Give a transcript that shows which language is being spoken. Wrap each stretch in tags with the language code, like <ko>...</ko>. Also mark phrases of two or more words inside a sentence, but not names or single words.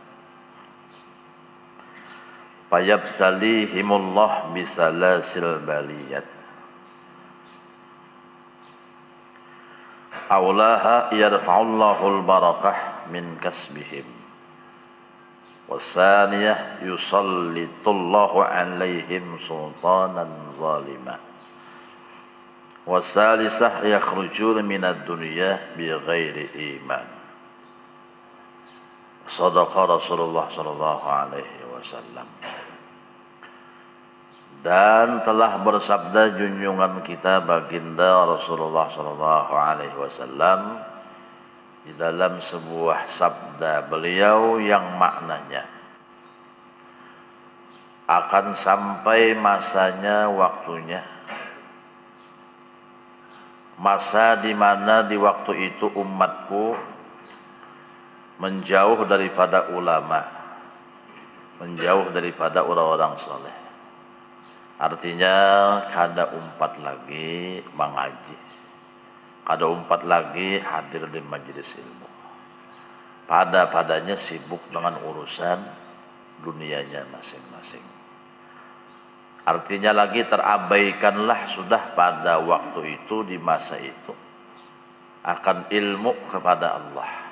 <ar>فيبتليهم الله بسلاسل بليات أولاها يرفع الله البركة من كسبهم والثانية يسلط الله عليهم سلطانا ظالما والثالثة يخرجون من الدنيا بغير إيمان. صدق رسول الله صلى الله عليه wasallam.</ar> <id>Dan telah bersabda junjungan kita baginda Rasulullah</id> <ar>صلى الله عليه وسلم</ar> <id>di dalam sebuah sabda beliau yang maknanya akan sampai masanya, waktunya, masa di mana di waktu itu umatku menjauh daripada ulama, menjauh daripada orang-orang soleh.</id> <bjn>Artinya kada umpat lagi mengaji, kada umpat lagi hadir di majelis ilmu.</bjn> <id>Padanya sibuk dengan urusan dunianya masing-masing. Artinya lagi terabaikanlah sudah pada waktu itu, di masa itu, akan ilmu kepada Allah.</id>